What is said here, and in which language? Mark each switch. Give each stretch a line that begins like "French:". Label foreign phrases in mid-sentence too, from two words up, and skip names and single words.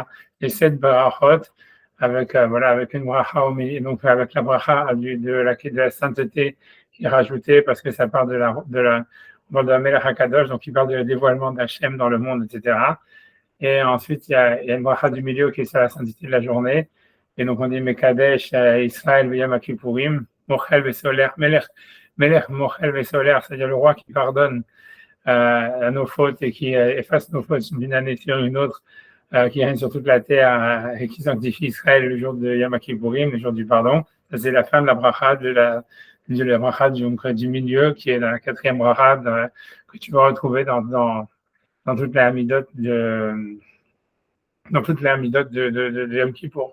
French: Les 7 brachot avec voilà, avec une bracha au milieu, donc avec la bracha de la sainteté qui est rajoutée parce que ça part de la
Hebrew: מלך הקדוש,
French: donc il parle du dévoilement d'Hachem dans le monde, etc. Et ensuite, il y a une bracha du milieu qui est sur la sainteté de la journée.
Hebrew: Et donc, on dit מקדש ישראל ויום כיפורים, מוחל וסולח, מלך מוחל וסולח,
French: c'est-à-dire le roi qui pardonne à nos fautes et qui efface nos fautes d'une année sur une autre, qui règne sur toute la terre et qui sanctifie Israël le jour de Yom Kippourim, le jour du pardon. Ça, c'est la fin de la bracha de la bracha du milieu, qui est la quatrième bracha que tu vas retrouver dans toute la Hamidot de Yom Kippour.